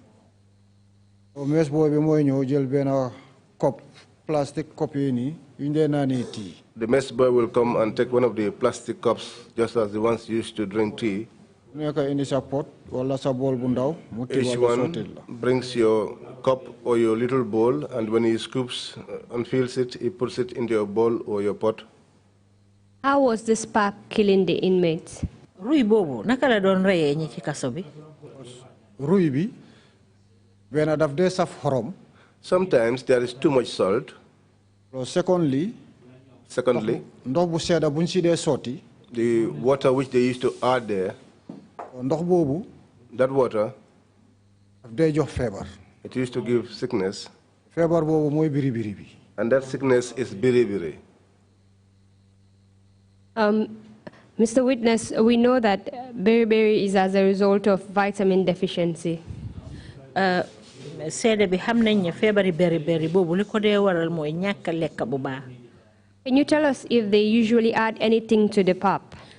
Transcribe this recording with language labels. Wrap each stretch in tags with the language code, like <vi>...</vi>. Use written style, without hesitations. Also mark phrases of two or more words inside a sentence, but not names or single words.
<en>The mess boy will come and take one of the plastic cups, just as the ones used to drink tea. Each one brings your cup or your little bowl, and when he scoops and fills it, he puts it into your bowl or your pot. How was this pap killing the inmates?</en> <wo>Rui bi bena daf de saf xorom.</wo> <en>Sometimes there is too much salt. Secondly,</en> <wo>ndox bu sedda buñ ci dé soti,</wo> <en>the water which they used to add there,</en> <wo>ndox bobu,</wo> <en>that water,</en> <wo>daf day jox febar.</wo> <en>It used to give sickness.</en> <wo>Febar bobu moy biri biri bi.</wo> <en>And that sickness is biri-biri. Mr. Witness, we know that beriberi is as a result of vitamin deficiency. Can you tell us if they usually add anything to the pap?</en>